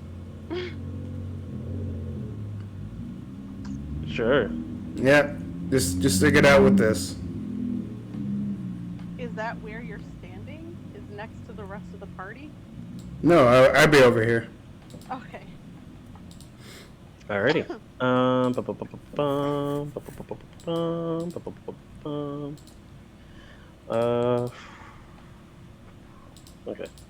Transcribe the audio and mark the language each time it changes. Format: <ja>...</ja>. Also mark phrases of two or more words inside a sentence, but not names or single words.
<en>Sure. Yep. Just stick it out with this. Is that where you're standing? Is next to the rest of the party? No, I'd be over here. Okay. Alrighty. Ba-ba-ba-ba-bum, ba-ba-ba-ba-bum, ba-ba-ba-ba-bum. Okay.</en>